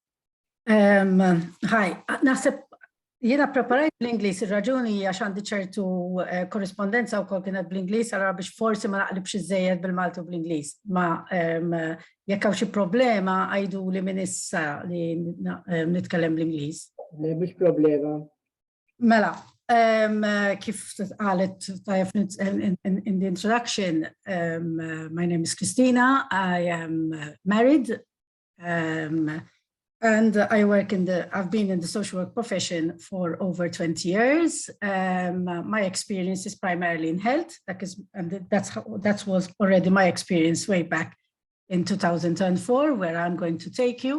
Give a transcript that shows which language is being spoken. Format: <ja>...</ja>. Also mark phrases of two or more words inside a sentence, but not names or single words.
<mt>Hi, naħseb jiena preparajt bl-Ingliż, ir-raġuni għax għandi ċertu korrespondenza wkoll kienet bl-Ingliż, allura biex forsi ma naqlibx iżejjed bil-Malti u bl-Ingliż. Ma jekk hawn xi problema għajdu li minn issa li nitkellem bl-Ingliż. Mhux problema. Mela, kif qalet</mt> <en>in the introduction, my name is Christina, I am married, and I've been in the social work profession for over 20 years. My experience is primarily in health. That was already my experience way back in 2004, where I'm going to take you.</en>